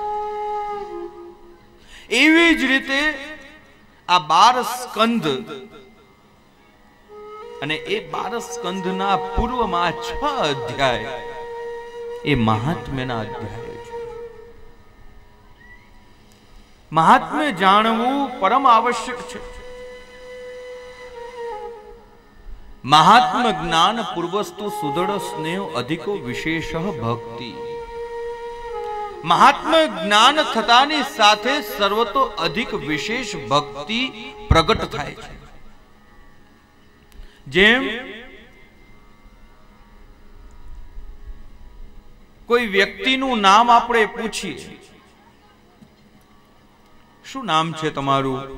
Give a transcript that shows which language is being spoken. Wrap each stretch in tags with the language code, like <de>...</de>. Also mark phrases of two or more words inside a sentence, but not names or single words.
<gu>એવી જ રીતે આ 12 સ્કંદ અને એ 12 સ્કંદના પૂર્વમાં 6 અધ્યાય એ મહાત્મ્યના અધ્યાય છે। મહાત્મ્ય જાણવું પરમ આવશ્યક છે।</gu> <sa>महात्म ज्ञान पूर्वस्तु सुदृढ़ स्नेह अधिको विशेष भक्ति।</sa> <gu>મહાત્મ જ્ઞાન થતાની સાથે સર્વતો અધિક વિશેષ ભક્તિ પ્રગટ થાય છે। જેમ કોઈ વ્યક્તિ નુ નામ આપણે પૂછીએ, શું નામ છે તમારું?</gu>